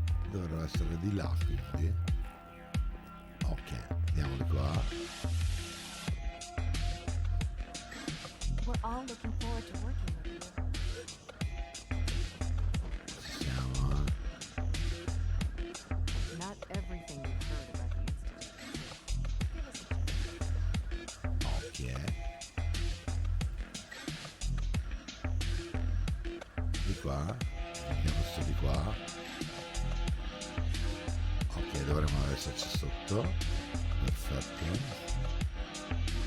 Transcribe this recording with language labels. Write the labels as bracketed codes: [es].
[it] dovrebbero essere di là, quindi ok, andiamo di qua. [en] We're all looking forward to working with you. [it] Ci siamo, [en] Not everything you've heard about the Institute. [it] ok, di qua, andiamo su di qua, ok, dovremmo esserci sotto, perfetto.